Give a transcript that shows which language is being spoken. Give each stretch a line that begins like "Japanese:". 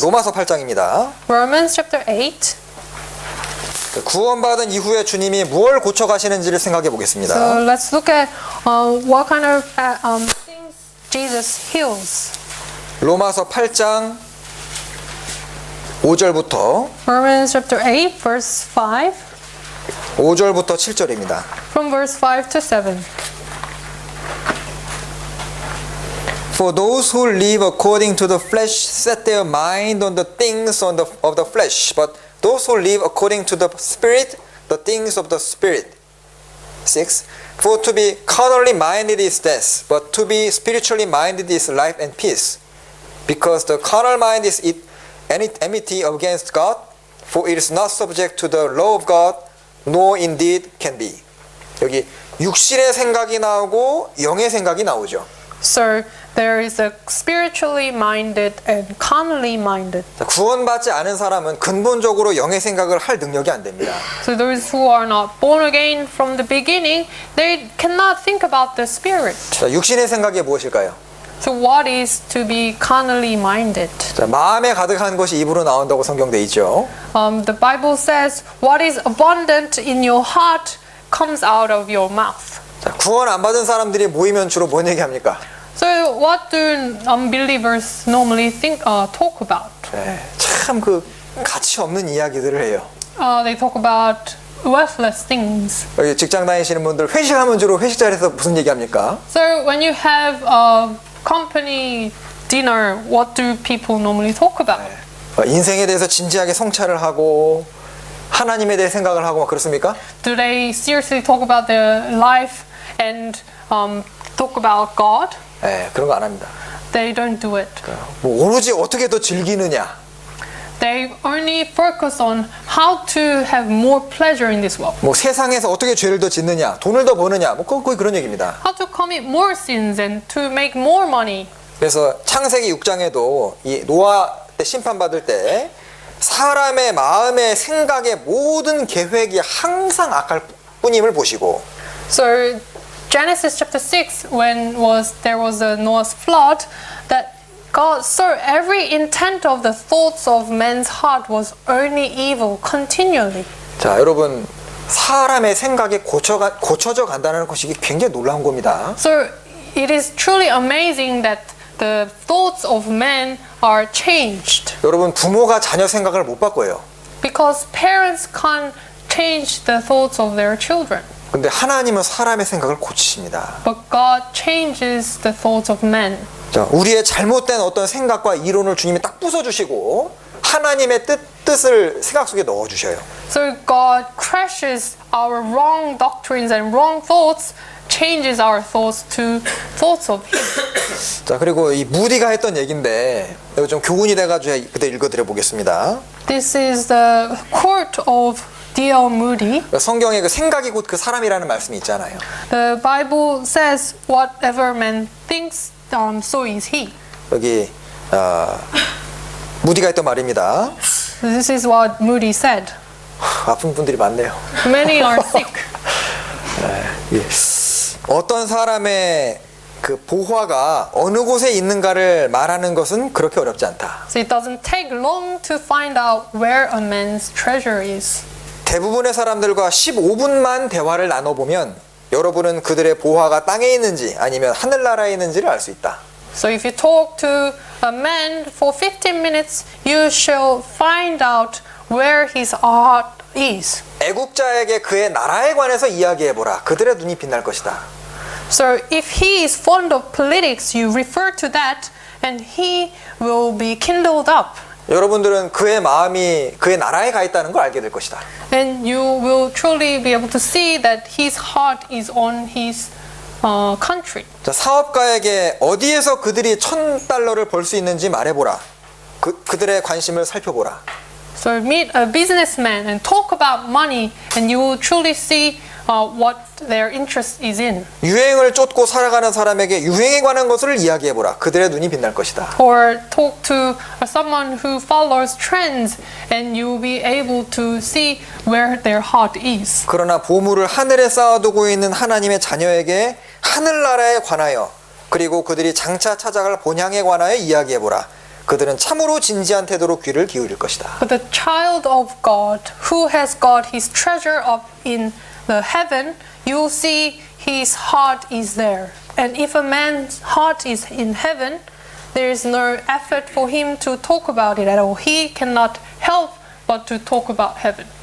Korean: 로마서 8장입니다.
English: Romans chapter 8.
Korean: 구원받은 이후에 주님이 무엇을 고쳐 가시는지를 생각해 보겠습니다.
English: So let's look at what kind of things Jesus heals.
Korean: 로마서 8장 5절부터
English: Romans chapter 8 verse 5
Korean: 5절부터 7절입니다.
English: from verse 5 to 7. For those who live according to the flesh set their mind on the things of the flesh, but those who live according to the Spirit, the things of the Spirit. 6. For to be carnally minded is death, but to be spiritually minded is life and peace. Because the carnal mind is enmity against God, for it is not subject to the law of God, nor indeed can be.
Korean: 여기 육신의 생각이 나오고 영의 생각이 나오죠.
English: So there is a spiritually minded and carnally minded.
Korean: 구원받지 않은 사람은 근본적으로 영의 생각을 할 능력이 안 됩니다.
English: So those who are not born again from the beginning, they cannot think about the spirit.
Korean: 자, 육신의 생각이 무엇일까요?
English: So what is to be carnally minded?
Korean: 자, 마음에 가득한 것이 입으로 나온다고 성경돼 있죠.
English: The Bible says what is abundant in your heart comes out of your mouth.
Korean: 자, 구원 안 받은 사람들이 모이면 주로 뭔 얘기합니까?
English: So what do unbelievers normally talk about?
Korean: 네, 참 그 가치 없는 이야기들을 해요.
English: They talk about worthless things.
Korean: 여기 직장 다니시는 분들 회식하면 주로 회식 자리에서 무슨 얘기합니까?
English: So when you have a company dinner, what do people normally talk about?
Korean: 인생에 대해서 진지하게 성찰을 하고 하나님에 대해 생각을 하고 막 그렇습니까?
English: Do they seriously talk about their life and talk about God?
Korean: 네, 그런 거 안 합니다.
English: They don't do it.
Korean: 뭐 오로지 어떻게 더 즐기느냐.
English: They only focus on how to have more pleasure in this world.
Korean: 뭐 세상에서 어떻게 죄를 더 짓느냐, 돈을 더 버느냐, 뭐 거의 그런 얘기입니다.
English: How to commit more sins and to make more money.
Korean: 그래서 창세기 6장에도 이 노아 때 심판받을 때 사람의 마음의 생각의 모든 계획이 항상 악할 뿐임을 보시고
English: So Genesis chapter 6, when there was the Noah's flood, that God saw every intent of the thoughts of man's heart was only evil continually.
Korean: 자, 여러분 사람의 생각이 고쳐져 간다는 것이 굉장히 놀라운 겁니다.
English: So it is truly amazing that the thoughts of men are changed.
Korean: 여러분 부모가 자녀 생각을 못 바꿔요.
English: Because parents can't change the thoughts of their children.
Korean: 근데 하나님은 사람의 생각을 고치십니다.
English: But God changes the thoughts of men.
Korean: 자, 우리의 잘못된 어떤 생각과 이론을 주님이 딱 부숴주시고 하나님의 뜻을 생각 속에 넣어주셔요.
English: So God crushes our wrong doctrines and wrong thoughts, changes our thoughts to thoughts of Him.
Korean: 자, 그리고 이 무디가 했던 얘기인데 이거 좀 교훈이 돼가지고 그때 읽어드려 보겠습니다.
English: This is the quote of D.L. Moody.
Korean: 성경에 그 생각이 곧 그 사람이라는 말씀이 있잖아요.
English: The Bible says, "Whatever man thinks, so is he."
Korean: 여기 무디가 했던 말입니다.
English: This is what Moody said.
Korean: 아픈 분들이 많네요.
English: Many are sick.
Korean: 예. 어떤 사람의 그 보화가 어느 곳에 있는가를 말하는 것은 그렇게 어렵지 않다.
English: So it doesn't take long to find out where a man's treasure is.
Korean: 대부분의 사람들과 15분만 대화를 나눠보면 여러분은 그들의 보화가 땅에 있는지 아니면 하늘나라에 있는지를 알 수 있다.
English: So if you talk to a man for 15 minutes, you shall find out where his heart is.
Korean: 애국자에게 그의 나라에 관해서 이야기해보라. 그들의 눈이 빛날 것이다.
English: So if he is fond of politics, you refer to that and he will be kindled up.
Korean: 여러분들은 그의 마음이 그의 나라에 가 있다는 걸 알게 될 것이다.
English: And you will truly be able to see that his heart is on his country.
Korean: 자, 사업가에게 어디에서 그들이 $1,000를 벌 수 있는지 말해보라. 그들의 관심을 살펴보라.
English: So meet a businessman and talk about money, and you will truly see what their interest is in.
Korean: 유행을 쫓고 살아가는 사람에게 유행에 관한 것을 이야기해보라. 그들의 눈이 빛날 것이다.
English: Or talk to someone who follows trends, and you will be able to see where their heart is.
Korean: 그러나 보물을 하늘에 쌓아두고 있는 하나님의 자녀에게 하늘나라에 관하여 그리고 그들이 장차 찾아갈 본향에 관하여 이야기해보라. 그들은 참으로 진지한 태도로 귀를 기울일 것이다.
English: But the child of God, who has got his treasure up in the heaven, you will see his heart is there. And if a man's heart is in heaven, there is no effort for him to talk about it at all. He cannot help but to talk about heaven.